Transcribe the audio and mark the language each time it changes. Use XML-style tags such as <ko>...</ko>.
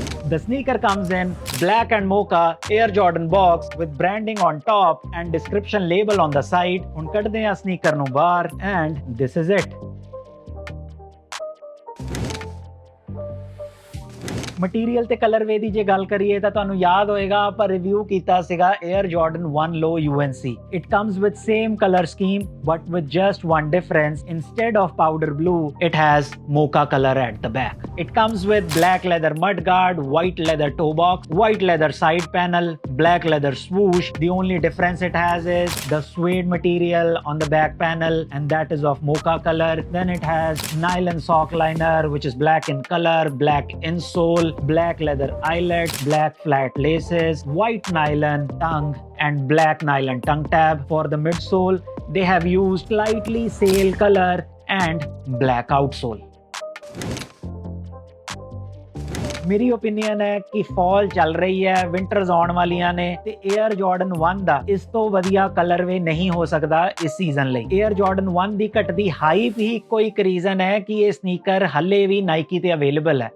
<en>The sneaker comes in black and mocha Air Jordan box with branding on top and description label on the side.</en> <pa>ਹੁਣ ਕੱਢਦੇ ਹਾਂ sneaker ਨੂੰ ਬਾਹਰ</pa> <en>and this is it.</en> <pa>Material ਤੇ ਕਲਰਵੇ ਦੀ ਜੇ ਗੱਲ ਕਰੀਏ ਤਾਂ ਤੁਹਾਨੂੰ ਯਾਦ ਹੋਏਗਾ ਆਪਾਂ ਰਿਵਿਊ ਕੀਤਾ ਸੀਗਾ Air Jordan 1 Low UNC.</pa> <en>It comes with same color scheme but with just one difference. Instead of powder blue, it has mocha color at the back. It comes with black leather mudguard, white leather toe box, white leather side panel, black leather swoosh. The only difference it has is the suede material on the back panel and that is of mocha color. Then it has nylon sock liner which is black in color, black insole, black leather eyelets, black flat laces, white nylon tongue and black nylon tongue tab. For the midsole, they have used slightly sail color and black outsole.</en> <pa>ਮੇਰੀ opinion ਹੈ ਕਿ fall ਚੱਲ ਰਹੀ ਹੈ, winters ਆਉਣ ਵਾਲੀਆਂ ਨੇ ਤੇ 에ਅਰ ਜਾਰਡਨ 1 ਦਾ ਇਸ ਤੋਂ ਵਧੀਆ ਕਲਰਵੇ ਨਹੀਂ ਹੋ ਸਕਦਾ ਇਸ ਸੀਜ਼ਨ ਲਈ। 에ਅਰ ਜਾਰਡਨ 1 ਦੀ ਘਟਦੀ ਹਾਈਪ ਹੀ ਇੱਕੋ ਇੱਕ ਰੀਜ਼ਨ ਹੈ ਕਿ ਇਹ ਸਨੀਕਰ ਹੱਲੇ ਵੀ ਨਾਈਕੀ ਤੇ ਅਵੇਲੇਬਲ ਹੈ।</pa>